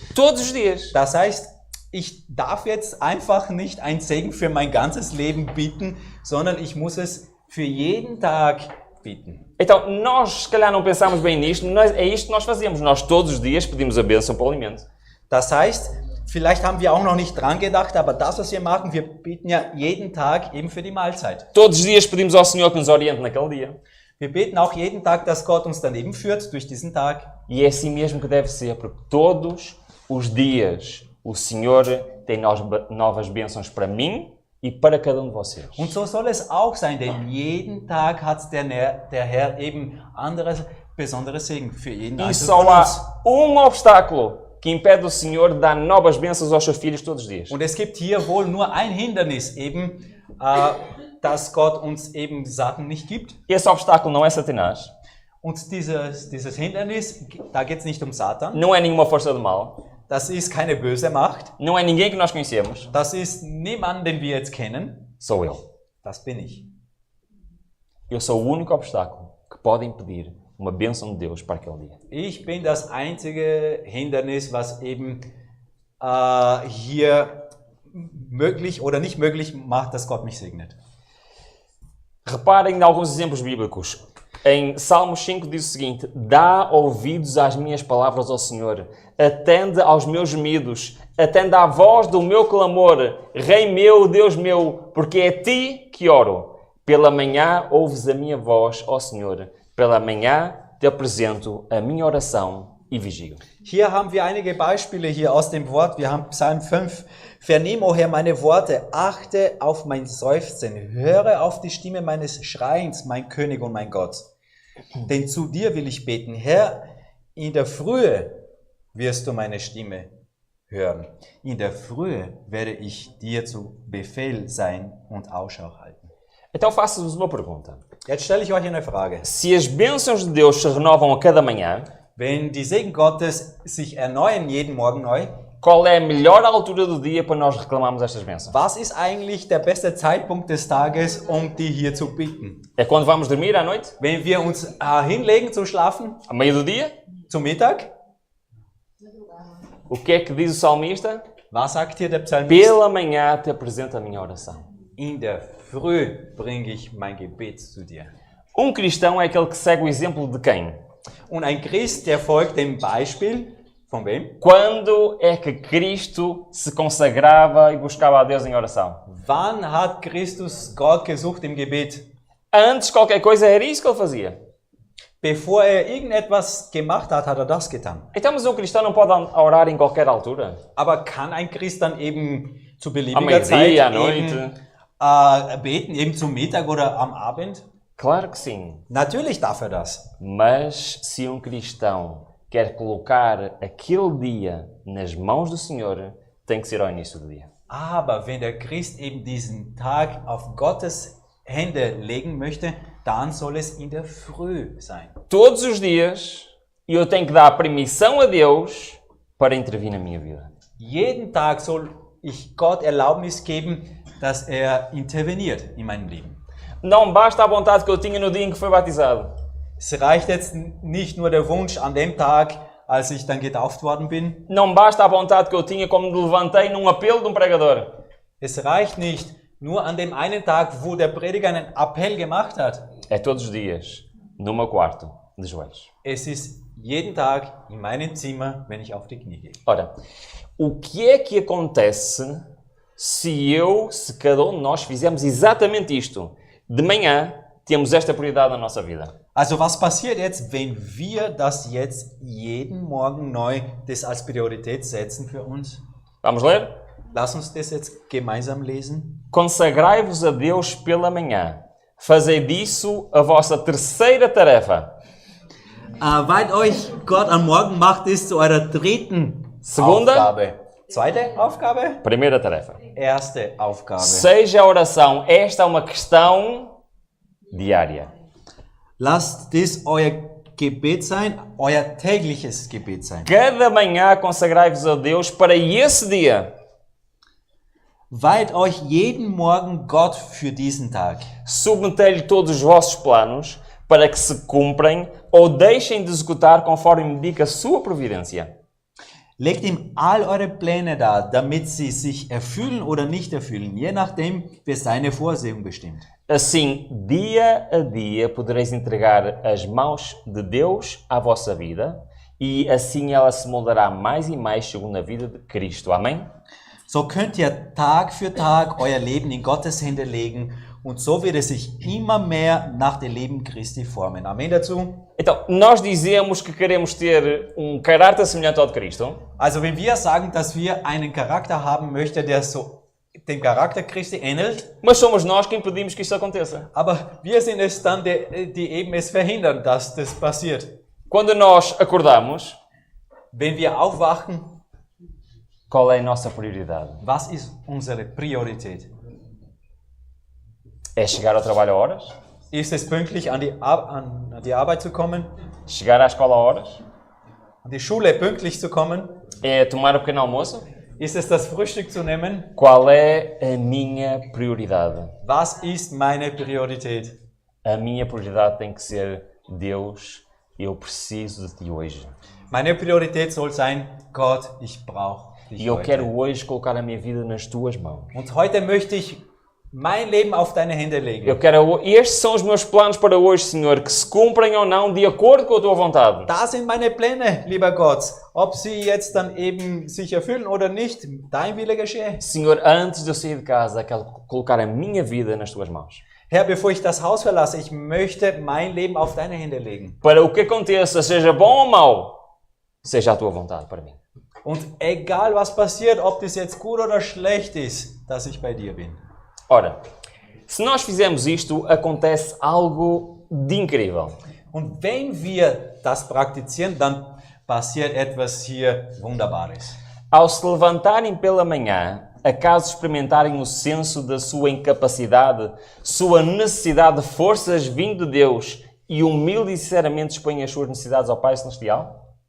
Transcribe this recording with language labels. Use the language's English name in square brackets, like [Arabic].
[Portuguese] Todos os dias. [German] Das heißt, ich darf jetzt einfach nicht ein Segen für mein ganzes Leben bitten, sondern ich muss es für jeden Tag bitten. [Portuguese] Então nós, se calhar, não pensamos bem nisto. É isto que nós fazemos. Nós todos os dias pedimos a bênção para o alimento. [German] Das heißt, vielleicht haben wir auch noch nicht dran gedacht, aber das, was wir machen, wir beten ja jeden Tag eben für die Mahlzeit. [Portuguese] Todos os dias pedimos ao Senhor que nos oriente naquele dia. [German] Wir beten auch jeden Tag, dass Gott uns daneben führt durch diesen Tag. [Portuguese] E é assim mesmo que deve ser, porque todos os dias o Senhor tem novas bênçãos para mim e para cada um de vocês. [German] Und so soll es auch sein, denn jeden Tag hat der Herr eben anderes, besonderes Segen für jeden [Portuguese] E [German] Einzelnen [Portuguese] só [German] von uns. [Portuguese] há um obstáculo que impede o Senhor de dar novas bênçãos aos seus filhos todos os dias. [German] Und es gibt hier wohl nur ein Hindernis, eben, dass Gott uns eben Sachen nicht gibt. [Portuguese] Esse obstáculo não é Satanás, [German] Und dieses Hindernis, da geht es nicht um Satan. [Portuguese] não é nenhuma força do mal, [German] Das ist keine böse Macht. [Portuguese] não é ninguém que nós conhecemos, [German] Das ist niemand, den wir jetzt kennen. [Portuguese] sou eu. [German] Das bin ich. [Portuguese] Eu sou o único obstáculo que pode impedir uma bênção de Deus para aquele dia. [German] Ich bin das einzige Hindernis, was eben hier möglich oder nicht möglich macht, dass Gott mich segnet. [Portuguese] Reparem em alguns exemplos bíblicos. Em Salmos 5 diz o seguinte: dá ouvidos às minhas palavras, ó Senhor, atende aos meus gemidos, atende à voz do meu clamor, Rei meu, Deus meu, porque é a ti que oro. Pela manhã ouves a minha voz, ó Senhor, pela manhã te apresento a minha oração e vigio. [German] Hier haben wir einige Beispiele hier aus dem Wort. Wir haben Psalm 5. Vernimm, o Herr, meine Worte, achte auf mein Seufzen, höre auf die Stimme meines Schreins, mein König und mein Gott. Denn zu dir will ich beten, Herr, in der Frühe wirst du meine Stimme hören. In der Frühe werde ich dir zu Befehl sein und Ausschau halten. [Portuguese] Então faço-vos uma pergunta. [German] Jetzt stelle ich euch eine Frage. [Portuguese] Se as bênçãos de Deus se renovam a cada manhã, [German] Wenn die Segen Gottes sich erneuern jeden Morgen neu, [Portuguese] qual é a melhor altura do dia para nós reclamarmos estas bênçãos? [German] was ist eigentlich der beste Zeitpunkt des Tages, um die hier zu bitten? [Portuguese] É quando vamos dormir à noite? [German] Wenn wir uns hinlegen zum Schlafen, [Portuguese] Ao meio do dia? [German] zum Mittag, [Portuguese] O que é que diz o salmista? [German] was sagt hier der Psalmist? [Portuguese] Pela manhã te apresento a minha oração. [German] In der Früh bringe ich mein Gebet zu dir. [Portuguese] Um cristão é aquele que segue o exemplo de quem? [German] Und ein Christ, der folgt dem Beispiel von wem? [Portuguese] Quando é que Cristo se consagrava e buscava a Deus em oração? [German] Wann hat Christus Gott gesucht im Gebet? [Portuguese] Antes de qualquer coisa era isso que ele fazia. [German] Bevor irgendetwas gemacht hat, hat das getan. [Portuguese] Então, mas um cristão não pode orar em qualquer altura? [German] Aber kann ein Christ dann eben zu Am beliebiger Zeit [Portuguese] meio-dia, à noite? [German] eben, beten, eben zum Mittag oder am Abend? [Portuguese] Claro que sim. [German] Natürlich darf er das. [Portuguese] Mas se um cristão quer colocar aquele dia nas mãos do Senhor, tem que ser ao início do dia. [German] Aber wenn der Christ eben diesen Tag auf Gottes Hände legen möchte, dann soll es in der Früh sein. [Portuguese] Todos os dias eu tenho que dar permissão a Deus para intervir na minha vida. [German] Jeden Tag soll ich Gott Erlaubnis geben, dass er interveniert in meinem Leben. [Portuguese] Não basta a vontade que eu tinha no dia em que fui batizado. [German] Es reicht jetzt nicht nur der Wunsch an dem Tag, als ich dann getauft worden bin. [Portuguese] Não basta a vontade que eu tinha quando me levantei num apelo de um pregador. [German] Es reicht nicht nur an dem einen Tag, wo der Prediger einen Appell gemacht hat. [Portuguese] É todos os dias, no meu quarto, de joelhos. [German] Es ist jeden Tag in meinem Zimmer, wenn ich auf die Knie gehe. [Portuguese] Ora, o que é que acontece se cada um de nós fizermos exatamente isto? De manhã, temos esta prioridade na nossa vida. [German] Also was passiert jetzt, wenn wir das jetzt jeden Morgen neu das als Priorität setzen für uns? [Portuguese] Vamos ler? [German] Lass uns das jetzt gemeinsam lesen. [Portuguese] consagrai-vos a Deus pela manhã. Fazei disso a vossa terceira tarefa. [German] Weiht euch Gott am Morgen, macht es zu eurer dritten. [Portuguese] Segunda, [German] Aufgabe. Zweite Aufgabe. [Portuguese] primeira tarefa. [German] Erste Aufgabe. [Portuguese] Seja a oração, esta é uma questão diária. [German] Lasst das euer Gebet sein, Euer tägliches Gebet sein. [Portuguese] Cada manhã consagrai-vos a Deus para esse dia. [German] weiht euch jeden Morgen Gott für diesen Tag. [Portuguese] Submetei-lhe todos os vossos planos para que se cumprem ou deixem de executar conforme indica a sua providência. [German] Legt ihm all eure Pläne dar, damit sie sich erfüllen oder nicht erfüllen, je nachdem, wer seine Vorsehung bestimmt. [Portuguese] Assim, dia a dia podereis entregar as mãos de Deus à vossa vida e assim ela se moldará mais e mais segundo a vida de Cristo. Amém? [German] So könnt ihr Tag für Tag euer Leben in Gottes Hände legen und so wird es sich immer mehr nach dem Leben Christi formen. Amen dazu. [Portuguese] Então, nós dizemos que queremos ter um caráter semelhante ao de Cristo, [German] Also wenn wir sagen, dass wir einen Charakter haben möchten, der so dem Charakter Christi ähnelt, [Portuguese] mas somos nós que impedimos que isso aconteça. [German] aber wir sind es dann, die eben es verhindern, dass das passiert. [Portuguese] Quando nós acordamos, [German] Wenn wir aufwachen, [Portuguese] qual é a nossa prioridade? [German] was ist unsere Priorität? [Portuguese] É chegar ao trabalho a horas? [German] Ist es pünktlich an die Arbeit zu kommen, [Portuguese] Chegar à escola a horas? [German] an die Schule pünktlich zu kommen? [Portuguese] É tomar o pequeno almoço? [German] Ist es das Frühstück zu nehmen? [Portuguese] Qual é a minha prioridade? [German] Was ist meine Priorität? [Portuguese] A minha prioridade tem que ser Deus, eu preciso de ti hoje. [German] Meine Priorität soll sein, Gott, ich brauche dich [Portuguese] E eu [German] heute. [Portuguese] quero hoje colocar a minha vida nas tuas mãos. [German] Und heute möchte ich mein Leben auf deine Hände legen. [Portuguese] Estes são os meus planos para hoje, Senhor, que se cumprem ou não de acordo com a tua vontade. [German] Da sind meine Pläne, lieber Gott. Ob sie jetzt dann eben sich erfüllen oder nicht, dein Wille geschehe. [Portuguese] Senhor, antes de eu sair de casa, quero colocar a minha vida nas tuas mãos. [German] Herr, bevor ich das Haus verlasse, ich möchte mein Leben auf deine Hände legen. [Portuguese] Para o que aconteça, seja bom ou mau, seja a tua vontade para mim. [German] Und egal was passiert, ob das jetzt gut oder schlecht ist, dass ich bei dir bin. [Portuguese] Ora, se nós fizermos isto, acontece algo de incrível. [German] Und wenn wir das praktizieren, dann passiert etwas hier Wunderbares. [Portuguese] Ao se levantarem pela manhã, acaso experimentarem o senso da sua incapacidade, sua necessidade de forças vindo de Deus e humilde e sinceramente expõem as suas necessidades ao Pai Celestial?